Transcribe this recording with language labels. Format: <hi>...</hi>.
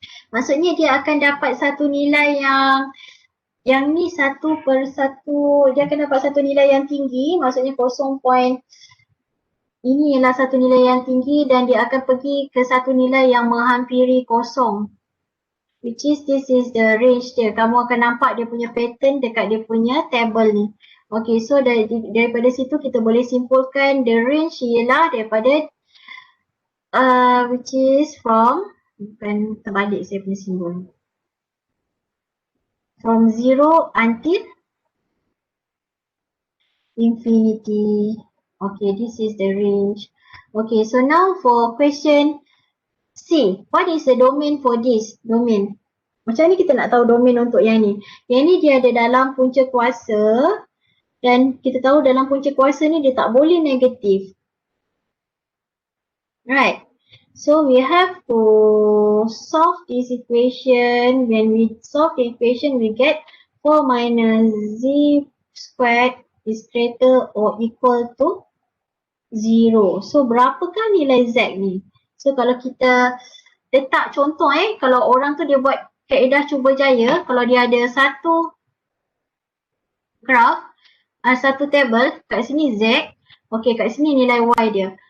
<ms>Maksudnya dia akan dapat satu nilai yang ni 1 per 1, dia akan dapat satu nilai yang tinggi, maksudnya ini ialah satu nilai yang tinggi dan dia akan pergi ke satu nilai yang menghampiri kosong.</ms> <en>Which is this is the range</en> <ms>dia. Kamu akan nampak dia punya pattern dekat dia punya table ni. Okay, so daripada situ kita boleh simpulkan</ms> <en>the range</en> <ms>ialah daripada</ms> <en>which is from,</en> <ms>bukan terbalik saya punya simbol.</ms> <en>From 0 until infinity. Okay, this is the range. Okay, so now for question C. What is the domain for this?</en> <ms>Domain. Macam ni kita nak tahu domain untuk yang ni. Yang ni dia ada dalam punca kuasa. Dan kita tahu dalam punca kuasa ni dia tak boleh negatif.</ms> <en>Right. So we have to solve this equation. When we solve the equation, we get 4 minus z squared is greater or equal to 0.</en> <ms>So berapakah nilai z ni? So kalau kita letak contoh kalau orang tu dia buat kaedah cuba jaya, kalau dia ada satu graph, satu table, kat sini z, okay, kat sini nilai y dia.</ms>